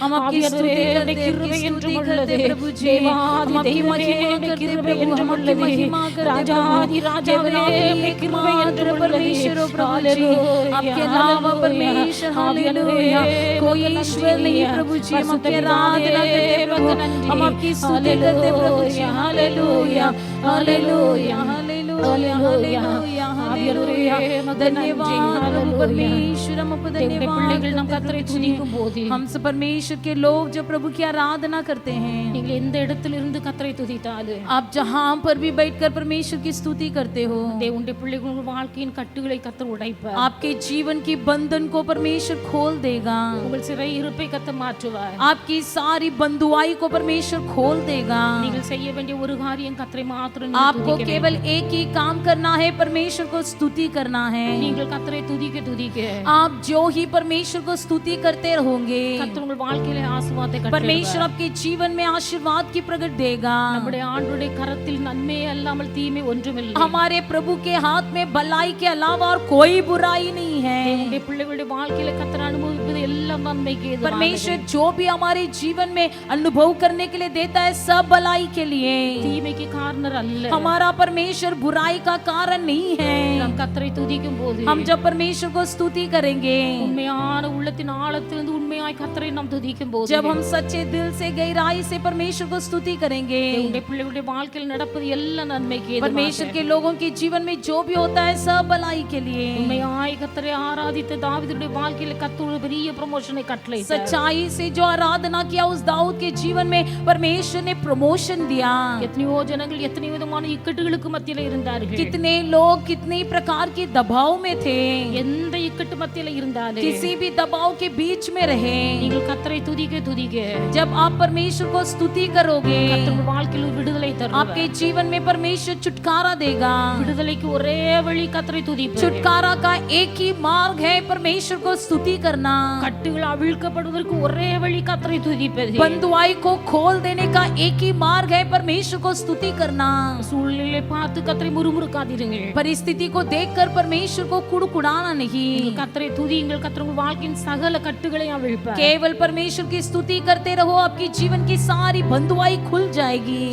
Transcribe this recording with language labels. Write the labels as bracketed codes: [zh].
[ta] ஆவியானவரே உம்முடைய கிருபை என்றும் உள்ளது. தேவாதி தேவனே உம்முடைய கிருபை என்றும் உள்ளது. ராஜாதி ராஜாவே உம்முடைய கிருபை என்றும் உள்ளது. ஹல்லேலூயா, [hi] आपके अलावा परमेश्वर हालेलुया कोई ईश्वर नहीं है प्रभु जी। हम आपकी आराधना करते प्रभु, हम आपकी स्तुति करते प्रभु जी। Hallelujah hallelujah hallelujah hallelujah hallelujah. धन्यवाद प्रभु परमेश्वर, हम आपको धन्यवाद। [ta] நாம் கர்த்தரை துதிக்கும் போது [hi] हम सब परमेश्वर के लोग जो प्रभु की आराधना करते हैं, [ta] நீங்கள் எந்த இடத்திலிருந்து கர்த்தரை துதித்தாலும் [hi] आप जहां पर भी बैठकर परमेश्वर की स्तुति करते हो, [ta] தேவனுடைய பிள்ளைகள் வாழ்க்கையின் கட்டுகளை கர்த்தர் உடைப்பார். [hi] आपके जीवन की बंधन को परमेश्वर खोल देगा। [ta] உங்கள் சிறை இருப்பை கர்த்தர் மாற்றுவார். [hi] आपकी सारी बंधुआई को परमेश्वर खोल देगा। [ta] நீங்கள் செய்ய வேண்டிய ஒரு காரியம் கர்த்தரை மாத்திரம் [hi] आपको केवल एक ही काम करना है, परमेश्वर को स्तुति करना है। [ta] நீங்கள் கர்த்தரை துதிக்க துதிக்க [hi] आप जो ही परमेश्वर को स्तुति करते रहोगे, [ta] கர்த்தர் உங்கள் வாழ்க்கையிலே ஆசீர்வாதத்தை கட்டளையிடுவார். [hi] परमेश्वर आपके जीवन में आशीर्वाद की प्रकट देगा। [ta] நம்முடைய ஆண்டவருடைய கரத்தில் நன்மை அல்லாமல் தீமை ஒன்றுமில்லை. [hi] हमारे प्रभु के हाथ में भलाई के अलावा और कोई बुराई नहीं है। [ta] தேவனுடைய பிள்ளைகளுடைய வாழ்க்கையில கர்த்தர் அனுபவிப்பது எல்லாம் நன்மைக்கு ஏதுவானது. [hi] परमेश्वर जो भी हमारे जीवन में अनुभव करने के लिए देता है, सब भलाई के लिए। [ta] தீமைக்கு காரணர் அல்ல. [hi] हमारा परमेश्वर बुराई का कारण नहीं है। [ta] நாம் கர்த்தரை துதிக்கும் போது [hi] हम जब परमेश्वर को स्तुति करेंगे, [ta] உண்மையான உள்ளத்தின் ஆழத்திலிருந்து உண்மையாய் கர்த்தரை நாம் துதிக்கும் போது, [hi] जब हम सच्चे दिल से गहराई से परमेश्वर को स्तुति करेंगे, [ta] தேவனுடைய பிள்ளைகளுடைய வாழ்க்கையில் நடப்பது எல்லாம் நன்மைக்கு ஏதுவானது. [hi] परमेश्वर के लोगों के जीवन में जो भी होता है सब भलाई के लिए। [ta] உண்மையாய் கர்த்தரை ஆராதித்த தாவீதுடைய வாழ்க்கையில் கர்த்தர் ஒரு பெரிய பெரிய ப்ரமோஷனை கட்டளையிட்டார். [hi] सच्चाई से जो आराधना किया उस दाऊद के जीवन में परमेश्वर ने प्रमोशन दिया. [ta] எத்தனையோ ஜனங்கள் எத்தனை விதமான இக்கட்டுகளுக்கு மத்தியில இருந்தார்கள். [hi] कितने लोग कितने प्रकार के दबाव में थे. [ta] எந்த இக்கட்டு மத்தியில இருந்தாலும் [hi] किसी भी दबाव के बीच में रहे, [ta] நீங்கள் கர்த்தரை துதிக்க துதிக்க [hi] जब आप परमेश्वर को स्तुति करोगे, [ta] கர்த்தர் உங்கள் வாழ்க்கையில் ஒரு விடுதலை தருவார். [hi] आपके जीवन में परमेश्वर छुटकारा देगा. [ta] விடுதலைக்கு ஒரே வழி கர்த்தரை துதிப்பது. [hi] छुटकारा का एक ही मार्ग है परमेश्वर को स्तुति करना. [ta] கட்டுகள் அவிழ்க்கப்படுவதற்கு ஒரே வழி கர்த்தரை துதிப்பது. [hi] बंधुआई को खोल देने का एक ही मार्ग है परमेश्वर को स्तुति करना. [ta] சூழ்நிலை பார்த்து கர்த்தரை முறுமுறுக்காதீர்கள். [hi] परिस्थिति को देखकर परमेश्वर को कुड़कुड़ाना नहीं. [ta] கர்த்தரை துதியுங்கள். கர்த்தர் உங்கள் வாழ்க்கையின் சகல கட்டுகளை அவிழ்ப்பார். [hi] केवल परमेश्वर की स्तुति करते रहो, आपकी जीवन की सारी बंधुआई खुल जाएगी.